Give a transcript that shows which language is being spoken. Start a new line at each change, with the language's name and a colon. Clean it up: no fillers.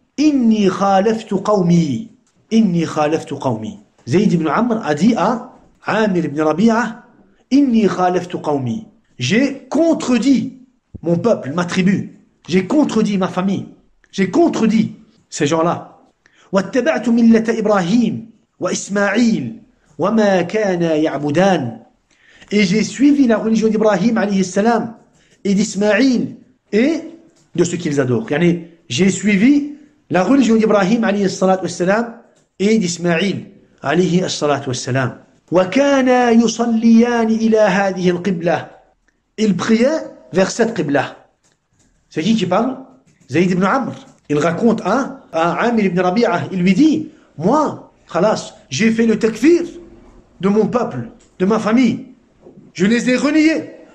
Arabic: إني خالفت قومي. إني خالفت قومي.
French: Zayd ibn Amr a dit à Amir ibn Rabi'a.
Arabic: إني خالفت قومي.
French: J'ai contredit mon peuple, ma tribu. J'ai contredit ma famille. J'ai contredit ces gens-là.
Arabic: واتبعت ملة إبراهيم وإسماعيل وما كانا يعبدان.
French: Et j'ai suivi la religion d'Ibrahim alayhi salam et d'Ismaïl et de ce qu'ils adorent. Yani, j'ai suivi la religion d'Ibrahim alayhi salam et d'Ismaïl alayhi salam.
Arabic: وكانا يصليان إلى هذه القبلة.
French: Il priait vers cette qibla. C'est qui parle? Zayd ibn Amr. Il raconte à Amir ibn Rabi'a. Il lui dit, moi, khalas, j'ai fait le takfir de mon peuple, de ma famille. Je les ai reniés.